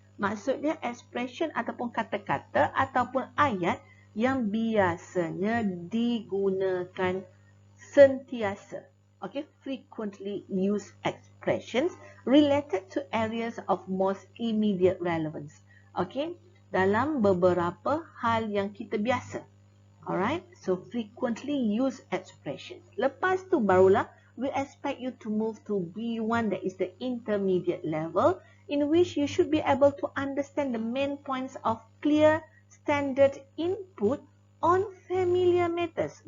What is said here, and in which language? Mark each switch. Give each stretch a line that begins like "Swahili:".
Malay: Maksudnya expression ataupun kata-kata ataupun ayat yang biasanya digunakan sentiasa.
English: Okay, frequently used expressions related to areas of most immediate relevance.
Malay: Okay, dalam beberapa hal yang kita biasa.
English: Alright, so frequently used expressions.
Malay: Lepas tu barulah
English: we expect you to move to B1, that is the intermediate level, in which you should be able to understand the main points of clear standard input on familiar matters.